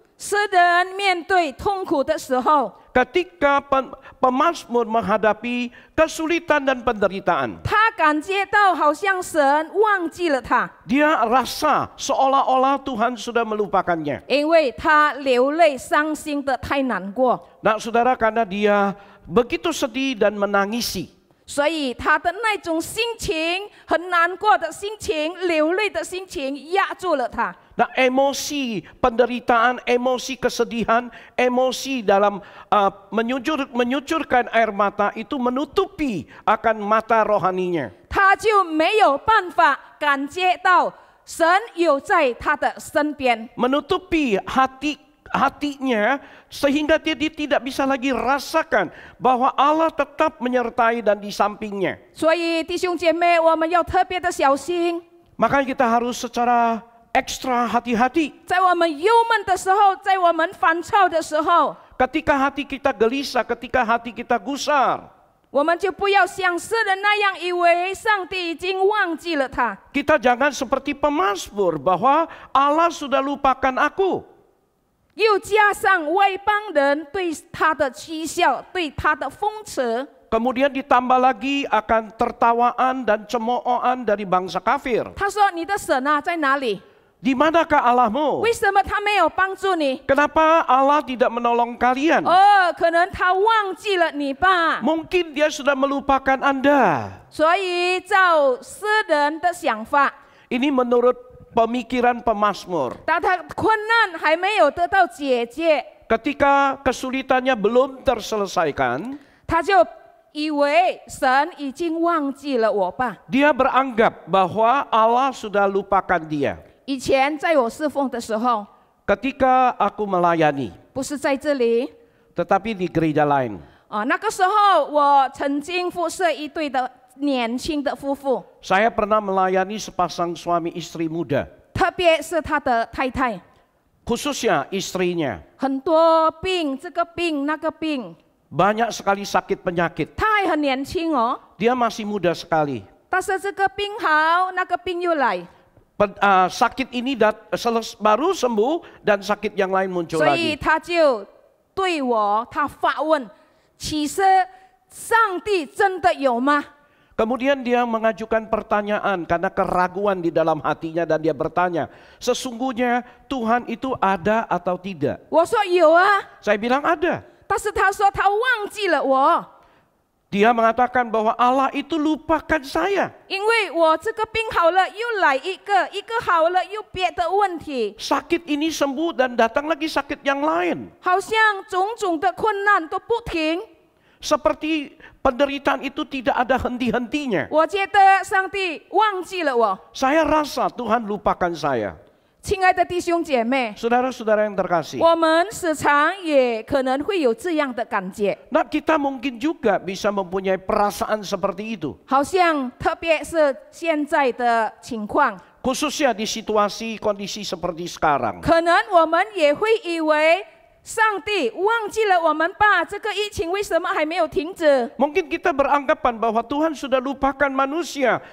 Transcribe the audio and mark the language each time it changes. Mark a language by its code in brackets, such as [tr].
[zh] 诗人面对痛苦的时候， [id] Ketika pemazmur menghadapi kesulitan dan penderitaan, [zh] 他感觉到好像神忘记了他， [id] dia rasa seolah-olah Tuhan sudah melupakannya. [zh] 因为他流泪伤心的太难过， [id] Nah saudara, karena dia begitu sedih dan menangisi, [zh] 所以他的那种心情很难过的心情、流泪的心情压住了他。 [id] Nah emosi penderitaan, emosi kesedihan, emosi dalam menyucurkan air mata itu menutupi akan mata rohaninya. [zh] 他就没有办法感觉到神有在他的身边， [id] Menutupi hatinya sehingga dia tidak bisa lagi rasakan bahwa Allah tetap menyertai dan di sampingnya. [zh] 所以弟兄姐妹，我们要特别的小心， [id] Makanya kita harus secara ekstra hati-hati. [zh] 在我们忧闷的时候，在我们烦躁的时候， [id] Ketika hati kita gelisah, ketika hati kita gusar, [zh] 我们就不要像诗人那样以为上帝已经忘记了他。 [id] kita jangan seperti pemazmur bahwa Allah sudah lupakan aku. [zh] 又加上外邦人对他的讥笑，对他的讽刺， [id] Kemudian ditambah lagi akan tertawaan dan cemoohan dari bangsa kafir. [zh] 他说：“你的神啊，在哪里？ [id] Di manakah Allahmu? [zh] 为什么他没有帮助你？ [id] Kenapa Allah tidak menolong kalian? [zh] 哦，可能他忘记了你吧。 [id] Mungkin dia sudah melupakan Anda. [zh] 所以照诗人的想法， [id] Ini menurut pemikiran pemazmur. [zh] 当他困难还没有得到解决， [id] Ketika kesulitannya belum terselesaikan, [zh] 他就以为神已经忘记了我吧。 [id] dia beranggap bahwa Allah sudah lupakan dia. [zh] 以前在我侍奉的时候， [id] Ketika aku melayani, [zh] 不是在这里 [id] tetapi di gereja lain. [zh] 啊，那个时候我曾经服侍一对的年轻的夫妇， [id] Saya pernah melayani sepasang suami istri muda, [zh] 特别是他的太太， [id] khususnya istrinya. [zh] 很多病，这个病那个病， [id] Banyak sekali sakit penyakit. [zh] 他还很年轻哦， [id] Dia masih muda sekali. [zh] 但是这个病好，那个病又来， [id] Sakit ini baru sembuh dan sakit yang lain muncul [zh] 所以 [id] lagi. [zh] 他就对我他发问：其实上帝真的有吗？ [id] Kemudian dia mengajukan pertanyaan karena keraguan di dalam hatinya dan dia bertanya, sesungguhnya Tuhan itu ada atau tidak? [zh] 我说有啊， [id] Saya bilang ada. [zh] 但是他说他忘记了我， [id] Dia mengatakan bahwa Allah itu lupakan saya. [zh] 因为我这个病好了又来一个，一个好了又别的问题， [id] Sakit ini sembuh dan datang lagi sakit yang lain. [zh] 好像种种的困难都不停。 [id] Seperti penderitaan itu tidak ada henti-hentinya. [zh] 我觉得上帝忘记了我。 [id] Saya rasa Tuhan lupakan saya. [zh] 亲爱的弟兄姐妹， [id] Saudara-saudara yang terkasih. [zh] 我们时常也可能会有这样的感觉， [id] Nah, kita mungkin juga bisa mempunyai perasaan seperti itu. [zh] 好像特别是现在的情况， [id] Khususnya di situasi kondisi seperti sekarang. [zh] 可能我们也会以为上帝忘记了我们吧？这个疫情为什么还没有停止？ [id] Mungkin kita beranggapan bahwa Tuhan sudah lupakan manusia.